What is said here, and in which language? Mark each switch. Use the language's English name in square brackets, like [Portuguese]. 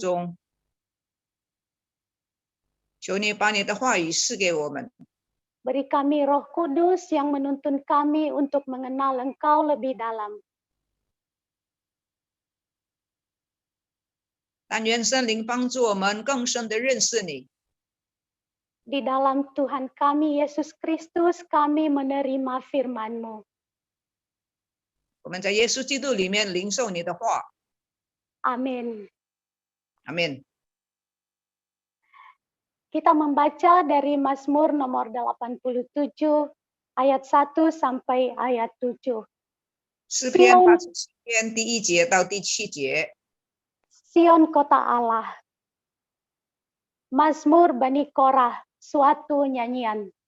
[Chinese] 中，求你把你的话语赐给我们， [Indonesian] Beri kami Roh Kudus yang menuntun kami untuk mengenal Engkau lebih dalam. [Chinese] 但愿圣灵帮助我们更深的认识你。 [Indonesian] Di dalam Tuhan kami Yesus Kristus kami menerima firman-Mu. [Chinese] 我们在耶稣基督里面领受你的话， [Indonesian] Amin. [Chinese] 阿门。 [Indonesian] Kita membaca dari Mazmur nomor 87 ayat 1 sampai ayat 7. [Chinese] 诗篇87篇第1节到第7节， [Indonesian] Sion kota Allah. Mazmur Bani Korah, suatu nyanyian.